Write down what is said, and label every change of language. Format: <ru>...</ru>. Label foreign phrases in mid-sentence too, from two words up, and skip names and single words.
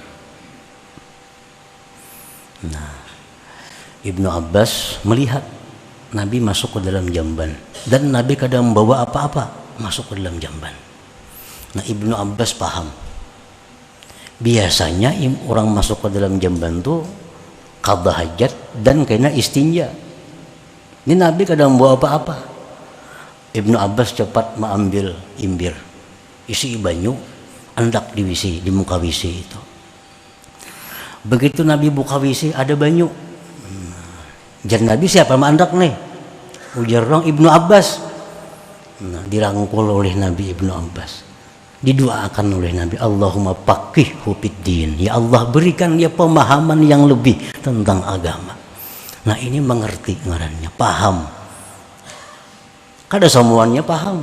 <id>Nah, Ibnu Abbas melihat Nabi masuk ke dalam jamban, dan Nabi kadang membawa apa-apa masuk ke dalam jamban. Nah, Ibnu Abbas paham, biasanya orang masuk ke dalam jamban tuh</id> <ar>qadha hajat</ar> <id>dan kena istinja. Ini Nabi kadang bawa apa-apa.</id> <bjn>Ibnu Abbas cepat mengambil imbir, isi banyu, hendak diwisi di muka WC itu.</bjn> <id>Begitu Nabi buka WC ada banyu.</id> <bjn>Jan Nabi siapa mandak nih? Ujar dong Ibnu Abbas.</bjn> <id>Nah, dirangkul oleh Nabi Ibnu Abbas. Didoakan oleh Nabi,</id> <ar>Allahumma faqihhu fiddin.</ar> <id>Ya Allah, berikan dia pemahaman yang lebih tentang agama. Nah, ini mengerti ngarannya, paham.</id> <bjn>Kada semuanya paham.</bjn>